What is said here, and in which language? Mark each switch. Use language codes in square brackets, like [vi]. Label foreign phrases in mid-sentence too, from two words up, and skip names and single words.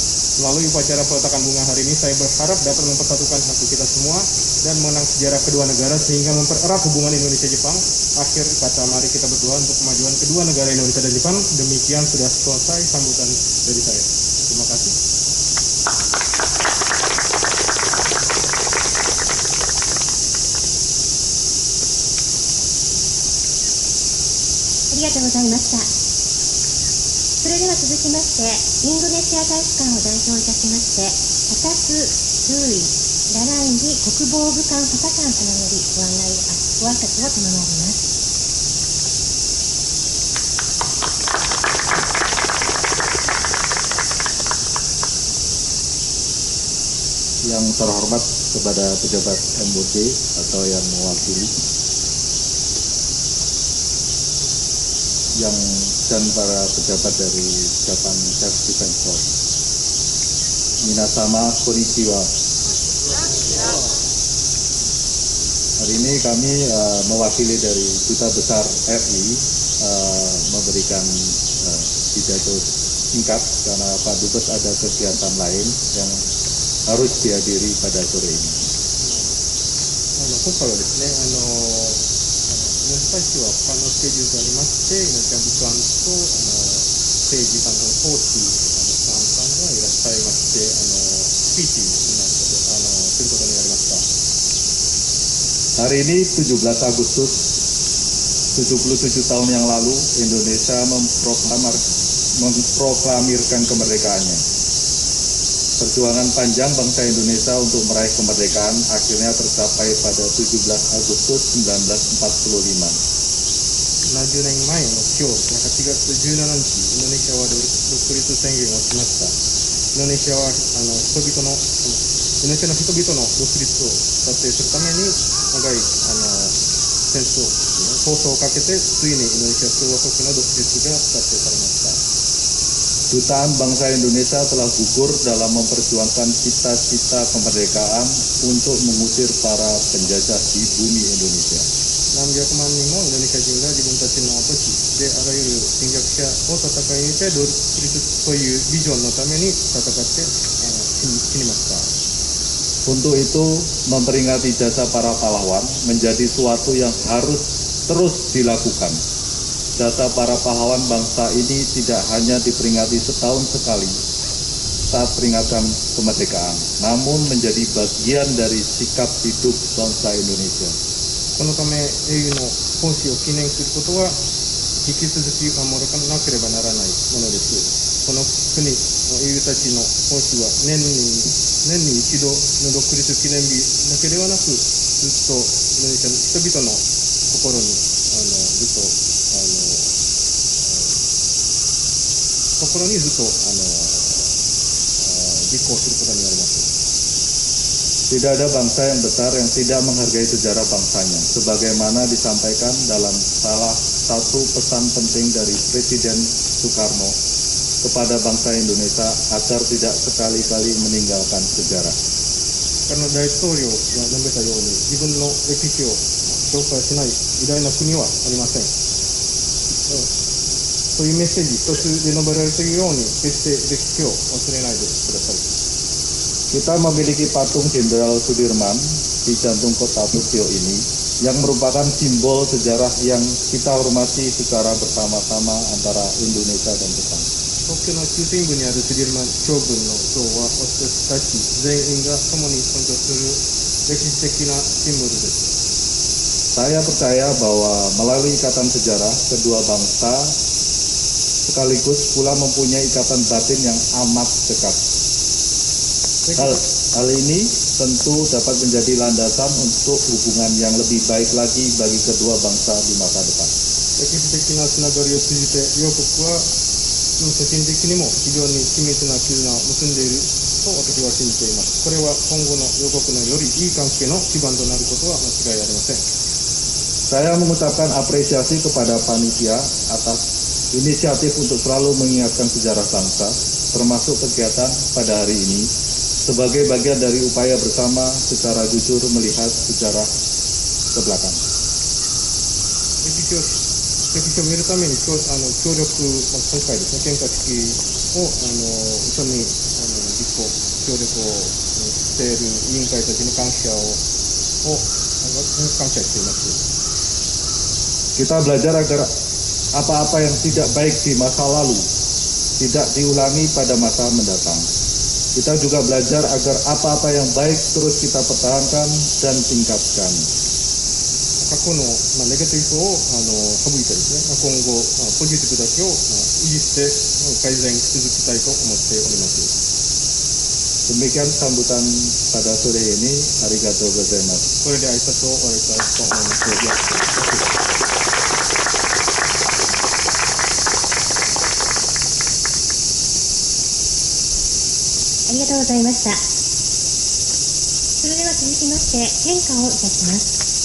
[id] Melalui upacara peletakan bunga hari ini, saya berharap dapat mempersatukan hati kita semua dan mengenang sejarah kedua negara sehingga mempererat hubungan Indonesia-Jepang. Akhir kata, mari kita berdoa untuk kemajuan kedua negara Indonesia dan Jepang. Demikian sudah selesai sambutan dari saya. Terima kasih. [ja] ありがとうございました。それでは続きまして、インドネシア大使館を代表いたしまして、パタス・スーイ・ラランギ国防部官補佐官様よりご挨拶を賜ります。 [id] Yang terhormat kepada pejabat MOD atau yang mewakili, dan para pejabat dari [en] Japan Self Defense Force. [ja] 皆様こんにちは. [id] Hari ini kami mewakili dari Duta Besar RI memberikan pidato singkat karena Pak Dubes ada kegiatan lain yang harus dihadiri pada sore ini. [ja] 今回はですね、命大使は他のスケジュールがありまして、命部官と政治担当の総司さんがいらっしゃいまして、スピーチになるすることになりました。 [id] Hari ini 17 Agustus 77 tahun yang lalu Indonesia memproklamirkan kemerdekaannya. Perjuangan panjang bangsa Indonesia untuk meraih kemerdekaan akhirnya tercapai pada 17 Agustus 1945. [ja] 70 年前の今日、8月17日、インドネシアは独立宣言をしました。インドネシアはインドネシアの人々の独立を達成するために長い戦争をかけて、ついにインドネシア共和国の独立が達成されました。 [id] Jutaan bangsa Indonesia telah gugur dalam memperjuangkan cita-cita kemerdekaan untuk mengusir para penjajah di bumi Indonesia. [ja] 何百万人もインドネシア人が自分たちの土地であらゆる侵略者を戦い抜いて独立というビジョンのために戦って死にました。 [id] Untuk itu memperingati jasa para pahlawan menjadi suatu yang harus terus dilakukan. Jasa para pahlawan bangsa ini tidak hanya diperingati setahun sekali saat peringatan kemerdekaan, namun menjadi bagian dari sikap hidup bangsa Indonesia. [ja] このため英雄の本志を記念することは引き続き守らなければならないものです。この国の英雄たちの本志は年に一度の独立記念日だけではなく、ずっとインドネシアの人々の心にずっと実行することになります。 [id] Tidak ada bangsa yang besar yang tidak menghargai sejarah bangsanya, sebagaimana disampaikan dalam salah satu pesan penting dari Presiden Soekarno kepada bangsa Indonesia agar tidak sekali-kali meninggalkan sejarah. [ja] Karena 大統領が述べたように、自分の歴史を紹介しない偉大な国はありません。そういうメッセージ一つで述べられているように、決して歴史を忘れないでください。 [id] Kita memiliki patung Jenderal Sudirman di jantung kota Tokyo ini yang merupakan simbol sejarah yang kita hormati secara bersama-sama antara Indonesia dan Jepang. [ja] 東京の中心部にあるスディルマン将軍の像は私たち全員が共に尊重する歴史的なシンボルです。 [id] Saya percaya bahwa melalui ikatan sejarah kedua bangsa sekaligus pula mempunyai ikatan batin yang amat dekat. Hal ini tentu dapat menjadi landasan untuk hubungan yang lebih baik lagi bagi kedua bangsa di masa depan. [ja] 歴史的なつながりを通じて両国は精神的にも非常に緊密な絆を結んでいると私は信じています。これは今後の両国のよりいい関係の基盤となることは間違いありません。 [id] Saya mengucapkan apresiasi kepada panitia atas inisiatif untuk selalu mengingatkan sejarah bangsa, termasuk kegiatan pada hari ini, sebagai bagian dari upaya bersama secara jujur melihat sejarah ke belakang. [ja] 歴史を見るために協力、今回ですね、献花式を一緒に実行、協力をしている委員会たちに感謝しています。 [id] Kita belajar agar apa-apa yang tidak baik di masa lalu tidak diulangi pada masa mendatang. Kita juga belajar agar apa-apa yang baik terus kita pertahankan dan tingkatkan. [ja] 過去のネガティブを省いてですね、今後ポジティブだけを維持して改善し続けたいと思っております。 [id] Demikian sambutan pada sore ini. [ja] ありがとうございます. これで挨拶を終わりたいと思います。ありがとうございました。それでは続きまして献花をいたします。